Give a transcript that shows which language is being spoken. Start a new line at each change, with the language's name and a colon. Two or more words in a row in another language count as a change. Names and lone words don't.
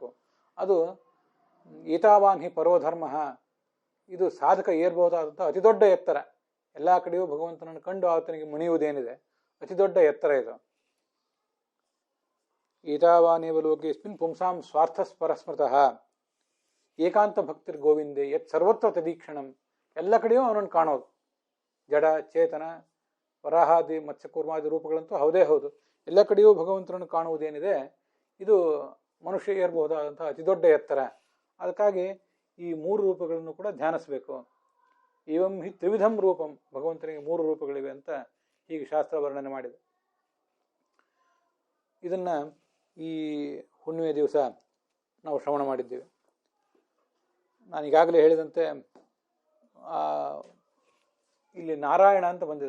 Kannada: ಅದು
Sanskrit: ಈತಾವಾನ್ ಹಿ ಪರೋಧರ್ಮ,
Kannada: ಇದು ಸಾಧಕ ಏರ್ಬಹುದಾದಂಥ ಅತಿ ದೊಡ್ಡ ಎತ್ತರ. ಎಲ್ಲ ಕಡೆಯೂ ಭಗವಂತನನ್ನು ಕಂಡು ಆತನಿಗೆ ಮುಣಿಯುವುದೇನಿದೆ ಅತಿ ದೊಡ್ಡ ಎತ್ತರ ಇದು.
Sanskrit: ಈತಾವಾನೇವ ಲೋಕೇಸ್ಮಿನ್ ಪುಂಸಾಂ ಸ್ವಾರ್ಥಸ್ಪರಸ್ಮೃತಃ ಏಕಾಂತ ಭಕ್ತಿರ್ ಗೋವಿಂದೆ ಯತ್ ಸರ್ವತ್ರ ತದೀಕ್ಷಣಂ.
Kannada: ಎಲ್ಲ ಕಡೆಯೂ ಅವನನ್ನು ಕಾಣೋದು. ಜಡ ಚೇತನ ವರಾಹಾದಿ ಮತ್ಸ್ಯಕೂರ್ಮಾದಿ ರೂಪಗಳಂತೂ ಹೌದೇ ಹೌದು. ಎಲ್ಲ ಕಡೆಯೂ ಭಗವಂತನನ್ನು ಕಾಣುವುದೇನಿದೆ ಇದು ಮನುಷ್ಯ ಏರಬಹುದಾದಂಥ ಅತಿ ದೊಡ್ಡ ಎತ್ತರ. ಅದಕ್ಕಾಗಿ ಈ ಮೂರು ರೂಪಗಳನ್ನು ಕೂಡ ಧ್ಯಾನಿಸಬೇಕು.
Sanskrit: ಏವಂ ಹಿ ತ್ರಿವಿಧಂ ರೂಪಂ,
Kannada: ಭಗವಂತನಿಗೆ ಮೂರು ರೂಪಗಳಿವೆ ಅಂತ ಹೀಗೆ ಶಾಸ್ತ್ರ ವರ್ಣನೆ ಮಾಡಿದೆ. ಇದನ್ನು ಈ ಹುಣ್ಣಿಮೆ ದಿವಸ ನಾವು ಶ್ರವಣ ಮಾಡಿದ್ದೇವೆ. ನಾನು ಈಗಾಗಲೇ ಹೇಳಿದಂತೆ ಇಲ್ಲಿ ನಾರಾಯಣ ಅಂತ ಬಂದಿದೆ.